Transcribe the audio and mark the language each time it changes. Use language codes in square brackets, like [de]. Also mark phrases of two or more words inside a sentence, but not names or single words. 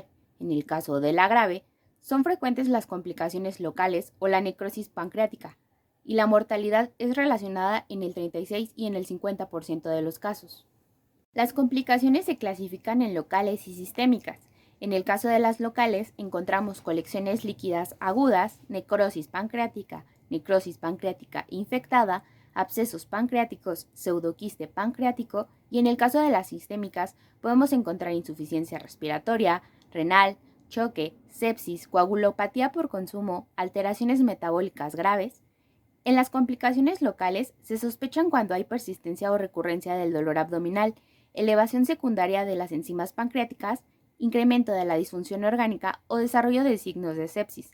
[es] En el caso de la grave, son frecuentes las complicaciones locales o la necrosis pancreática, y la mortalidad es relacionada en el 36 y en el 50% de los casos. Las complicaciones se clasifican en locales y sistémicas. En el caso de las locales, encontramos colecciones líquidas agudas, necrosis pancreática infectada, abscesos pancreáticos, pseudoquiste pancreático, y en el caso de las sistémicas podemos encontrar insuficiencia respiratoria, renal, choque, sepsis, coagulopatía por consumo, alteraciones metabólicas graves. En las complicaciones locales se sospechan cuando hay persistencia o recurrencia del dolor abdominal, elevación secundaria de las enzimas pancreáticas, incremento de la disfunción orgánica o desarrollo de signos de sepsis.